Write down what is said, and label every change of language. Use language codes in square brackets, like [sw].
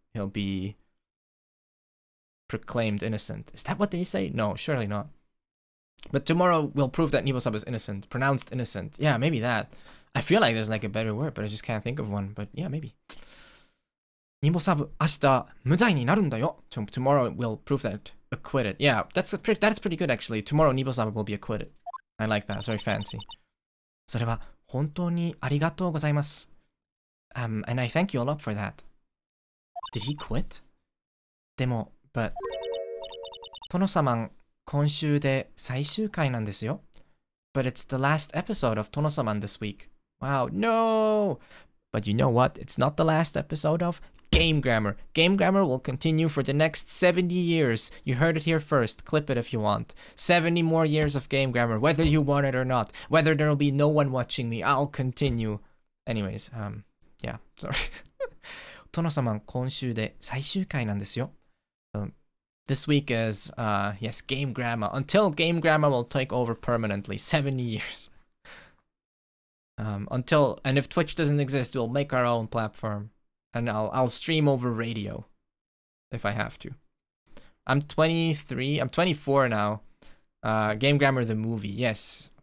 [en] He'll be proclaimed innocent. Is that what they say? No, surely not. But tomorrow will prove that Nibo Sabu is innocent. Pronounced innocent. Yeah, maybe that. I feel like there's like a better word, but I just can't think of one. But yeah, maybe. [ja] Nibo Sabu, 明日無罪になるんだよ. [en] Tomorrow will prove that acquitted. Yeah, that's pretty good actually. Tomorrow Nibo Sabu will be acquitted. I like that. It's very fancy. [ja] それは本当にありがとうございます. [en] And I thank you all up for that. Did he quit? [ja] でも, [en] but [ja] 殿様今週で最終回なんですよ. [en] But it's the last episode of Tono-saman this week. Wow, no! But you know what? It's not the last episode of Game Grammar. Game Grammar will continue for the next 70 years. You heard it here first. Clip it if you want. 70 more years of Game Grammar, whether you want it or not. Whether there will be no one watching me, I'll continue. Anyways, yeah, sorry. [ja] Tono-saman 今週で最終回なんですよ. [en] This week is, yes, Game Grammar. Until Game Grammar will take over permanently. 70 years. And if Twitch doesn't exist, we'll make our own platform. And I'll stream over radio. If I have to. I'm 23, I'm 24 now. Game Grammar the movie, yes.